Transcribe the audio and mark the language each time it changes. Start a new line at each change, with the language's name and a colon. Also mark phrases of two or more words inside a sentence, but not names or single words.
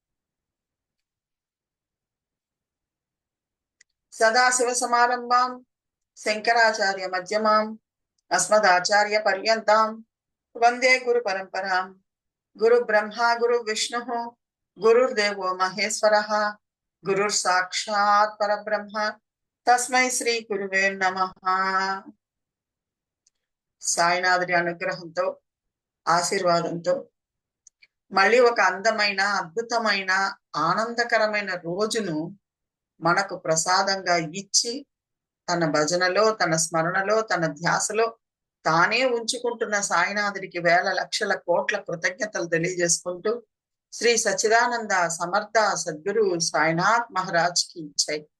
Sanskrit: सदाशिव समारंभां शंकराचार्य मध्यमां अस्मदाचार्य पर्यन्तां वंदे गुरु परंपरां। गुरु ब्रह्मा गुरु विष्णु गुरुर्देवो महेश्वरः गुरुर् साक्षात् परब्रह्म तस्मै श्री गुरुवे नमः।
Telugu: సాయినాథుడి అనుగ్రహంతో ఆశీర్వాదంతో మళ్ళీ ఒక అందమైన అద్భుతమైన ఆనందకరమైన రోజును మనకు ప్రసాదంగా ఇచ్చి తన భజనలో తన స్మరణలో తన ధ్యాసలో తానే ఉంచుకుంటున్న సాయినాథుడికి వేల లక్షల కోట్ల కృతజ్ఞతలు తెలియజేసుకుంటూ శ్రీ సచ్చిదానంద సమర్థ సద్గురు సాయినాథ్ మహారాజ్ కి జై.